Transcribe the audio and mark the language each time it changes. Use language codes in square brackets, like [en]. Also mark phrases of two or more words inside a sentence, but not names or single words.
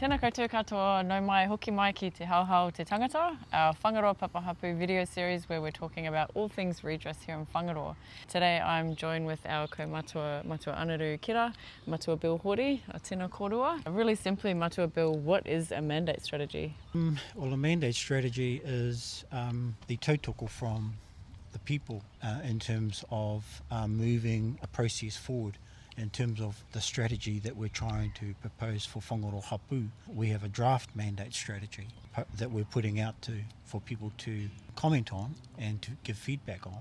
[mi] koutou katoa, no mai hoki mai ki te Haohao Te Tangata, [en] our Whangaroa Papa Hapū video series where we're talking about all things redress here in Whangaroa. Today I'm joined with our Matua Anaru kira, Matua Bill Hori, [mi] a tēnā kōrua. [en] Really simply, Matua Bill, what is a mandate strategy? Well, a mandate strategy is the tautoko from the people in terms of moving a process forward. In terms of the strategy that we're trying to propose for Whangaroa Hapū, we have a draft mandate strategy that we're putting out for people to comment on and to give feedback on.